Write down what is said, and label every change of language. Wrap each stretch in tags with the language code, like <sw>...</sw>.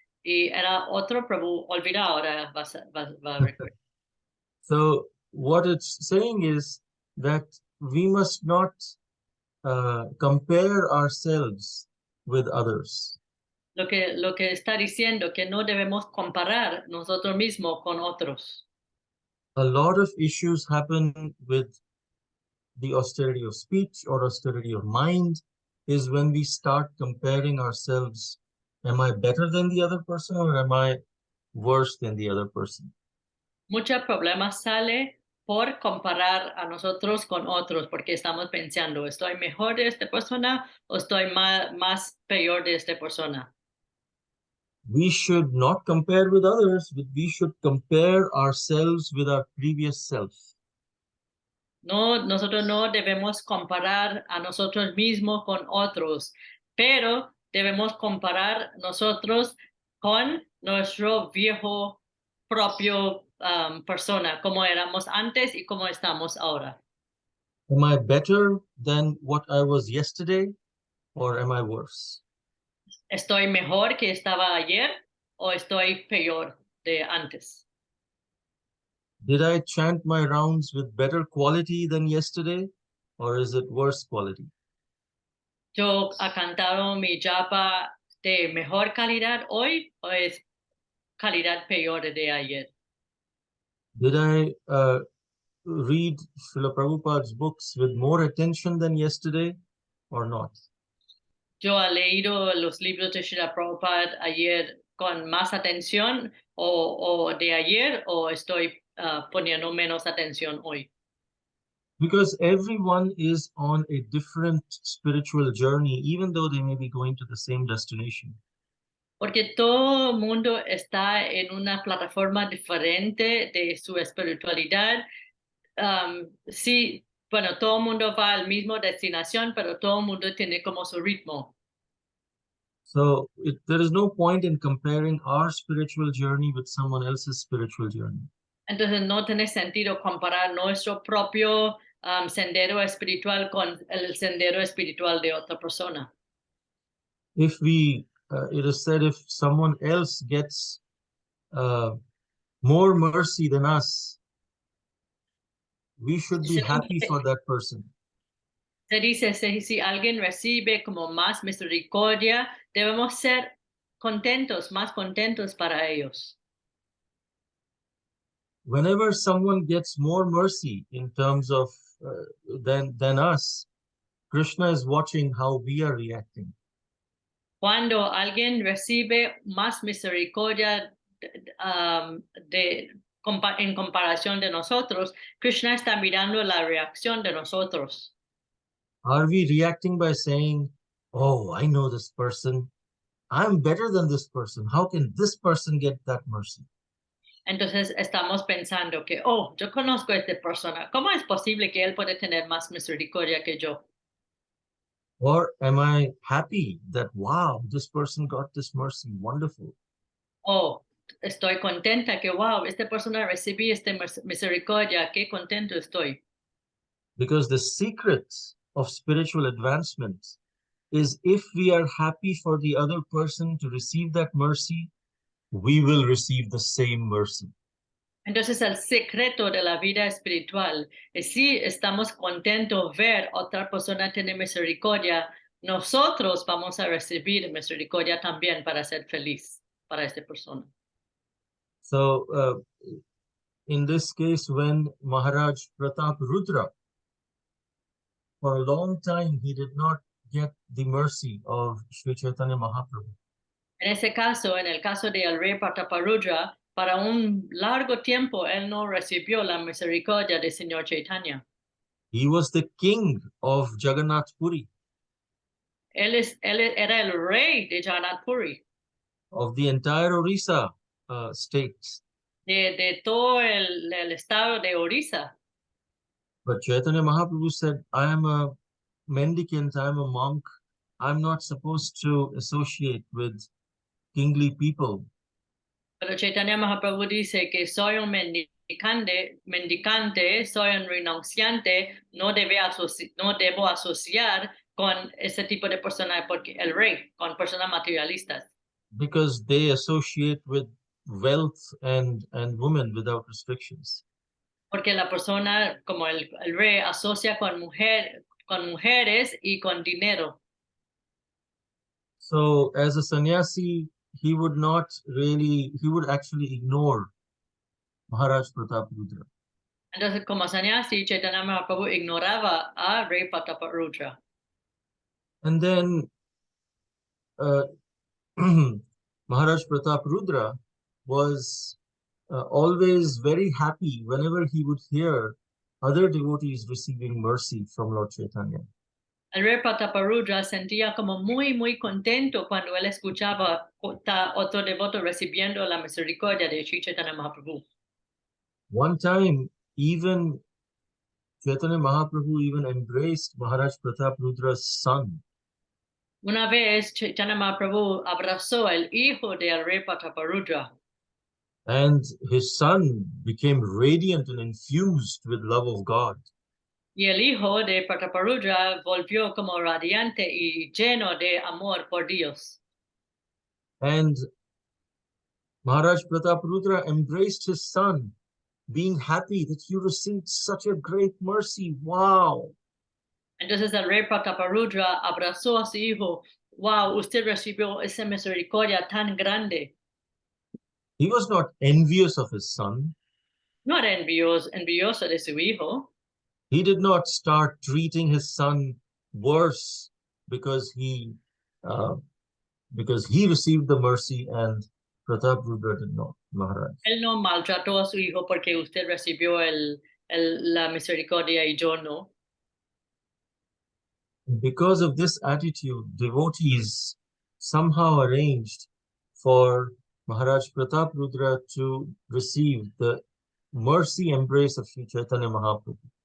<es>Y era otro, pero olvida ahora, va a recordar.</es> <en>So what it's saying is that we must not compare ourselves with others.</en> <es>Lo que está diciendo que no debemos comparar nosotros mismos con otros.</es> <en>A lot of issues happen with the austerity of speech or austerity of mind is when we start comparing ourselves. Am I better than the other person or am I worse than the other person?</en> <es>Muchos problemas sale por comparar a nosotros con otros, porque estamos pensando, ¿estoy mejor de esta persona o estoy más peor de esta persona?</es> <en>We should not compare with others, but we should compare ourselves with our previous self.</en> <es>No, nosotros no debemos comparar a nosotros mismos con otros, pero debemos comparar nosotros con nuestro viejo propio persona, como éramos antes y como estamos ahora.</es> <en>Am I better than what I was yesterday, or am I worse?</en> <es>¿Estoy mejor que estaba ayer o estoy peor de antes?</es> <en>Did I chant my rounds with better quality than yesterday, or is it worse quality?</en> <es>¿Yo he cantado mi japa de mejor calidad hoy o es calidad peor de ayer?</es> <en>Did I read Srila Prabhupada's books with more attention than yesterday, or not?</en> <es>¿Yo he leído los libros de Srila Prabhupada ayer con más atención o de ayer o estoy poniendo menos atención hoy?</es> <en>Because everyone is on a different spiritual journey, even though they may be going to the same destination.</en> <es>Porque todo el mundo está en una plataforma diferente de su espiritualidad. Sí, bueno, todo el mundo va al mismo destinación, pero todo el mundo tiene como su ritmo.</es> <en>So there is no point in comparing our spiritual journey with someone else's spiritual journey.</en> <es>Entonces no tiene sentido comparar nuestro propio sendero espiritual con el sendero espiritual de otra persona.</es> <en>If we, it is said, if someone else gets more mercy than us, we should be happy for that person.</en> <es>Se dice, si alguien recibe como más misericordia, debemos ser contentos, más contentos para ellos.</es> <en>Whenever someone gets more mercy in terms of than us, Krishna is watching how we are reacting.</en> <es>Cuando alguien recibe más misericordia en comparación de nosotros, Krishna está mirando la reacción de nosotros.</es> <en>Are we reacting by saying, "Oh, I know this person. I'm better than this person. How can this person get that mercy?"</en> <es>Entonces estamos pensando que, oh, yo conozco a esta persona. ¿Cómo es posible que él puede tener más misericordia que yo?</es> <en>Or am I happy that, wow, this person got this mercy? Wonderful.</en> <es>Oh, estoy contenta que, wow, esta persona recibí esta misericordia. Qué contento estoy.</es> <en>Because the secret of spiritual advancement is if we are happy for the other person to receive that mercy, we will receive the same mercy.</en> <es>Entonces el secreto de la vida espiritual es si estamos contentos ver otra persona tener misericordia, nosotros vamos a recibir misericordia también para ser feliz para esta persona.</es> <en>So, in this case, when Maharaj Pratap Rudra, for a long time, he did not get the mercy of Sri Chaitanya Mahaprabhu.</en> <es>En ese caso, en el caso de el rey Prataparudra, para un largo tiempo él no recibió la misericordia del Señor Chaitanya.</es> <en>He was the king of Jagannath Puri,</en> <es>Él era el rey de Jagannath Puri,</es> <en>of the entire Orissa state.</en> <es>de todo el estado de Orissa.</es> <en>But Chaitanya Mahaprabhu said, I am a mendicant, I am a monk. I'm not supposed to associate with kingly people.</en> <es>Pero Chaitanya Mahaprabhu dice que soy un mendicante, soy un renunciante, no debo asociar con ese tipo de personas, porque el rey, con personas materialistas.</es> <en>Because they associate with wealth and women without restrictions.</en> <es>Porque la persona, como el rey, asocia con mujeres y con dinero.</es> <en>So as a sannyasi, he would actually ignore Maharaj Pratap Rudra.</en> <es>Entonces, como sannyasi, Chaitanya Mahaprabhu ignoraba a rey Prataparudra.</es> <en>And then Maharaj Pratap Rudra was always very happy whenever he would hear other devotees receiving mercy from Lord Chaitanya.</en> <es>El rey Prataparudra sentía como muy contento cuando él escuchaba otro devoto recibiendo la misericordia de Sri Chaitanya Mahaprabhu.</es> <en>One time, even Chaitanya Mahaprabhu even embraced Maharaj Pratap Rudra's son.</en> <es>Una vez Chaitanya Mahaprabhu abrazó el hijo del rey Prataparudra.</es> <en>And his son became radiant and infused with love of God.</en> <es>Y el hijo de Prataparudra volvió como radiante y lleno de amor por Dios.</es> <en>And Maharaj Prataparudra embraced his son, being happy that you received such a great mercy. Wow.</en> <es>Entonces el rey Prataparudra abrazó a su hijo. Wow, usted recibió esa misericordia tan grande.</es> <en>He was not envious of his son.</en> <es>No era envidioso de su hijo.</es> <en>He did not start treating his son worse because he received the mercy and Prataparudra did not, Maharaj.</en> <es>Él no maltrató a su hijo porque usted recibió la misericordia y yo no.</es> <en>Because of this attitude, devotees somehow arranged for Maharaj Prataparudra to receive the mercy embrace of Sri Chaitanya Mahaprabhu.</en>